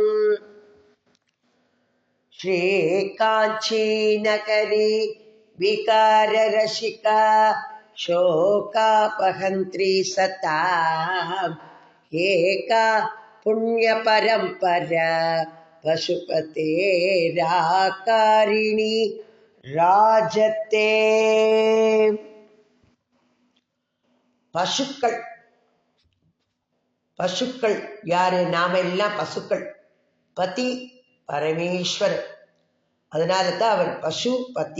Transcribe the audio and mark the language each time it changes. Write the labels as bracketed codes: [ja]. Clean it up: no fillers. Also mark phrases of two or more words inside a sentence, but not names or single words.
[sa] श्रीकाञ्ची नगरी विकाररसिका शोकापहन्त्री सता एका पुण्यपरम्परा पशुपते राकारिणी ராஜத்தே. [ta] பசுக்கள் பசுக்கள் யாரு? நாம எல்லாம் பசுக்கள். பதி பரமேஸ்வரன், அதனால தான் அவர் பசுபதி.